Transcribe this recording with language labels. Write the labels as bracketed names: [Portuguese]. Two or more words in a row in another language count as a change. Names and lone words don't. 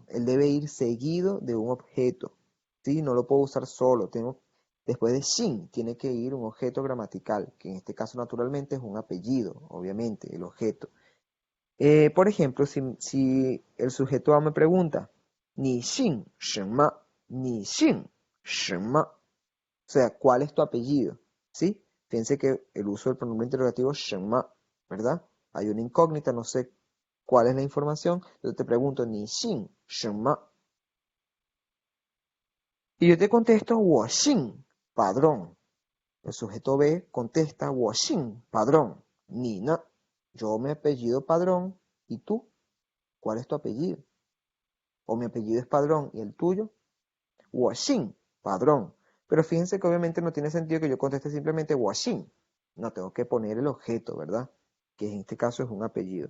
[Spanish] Él debe ir seguido de un objeto. ¿Sí? No lo puedo usar solo. Después de sin tiene que ir un objeto gramatical, que en este caso naturalmente es un apellido, obviamente, el objeto. Por ejemplo, si el sujeto A me pregunta, [Chinese] 你姓什么? 你姓什么? [Spanish] O sea, ¿cuál es tu apellido? ¿Sí? Fíjense que el uso del pronombre interrogativo 什么, ¿verdad? Hay una incógnita, no sé cuál es la información. Yo te pregunto, [Chinese] 你姓什么? [Spanish] Y yo te contesto, [Chinese] 我姓 padrón. [Spanish] El sujeto B contesta, [Chinese] 我姓 padrón. 你呢? [Spanish] Yo me apellido padrón. ¿Y tú? ¿Cuál es tu apellido? O mi apellido es padrón y el tuyo, [Chinese] 我姓 padrón. [Spanish] Pero fíjense que obviamente no tiene sentido que yo conteste simplemente [Chinese] 我姓. [Spanish] No, tengo que poner el objeto, ¿verdad? Que en este caso es un apellido.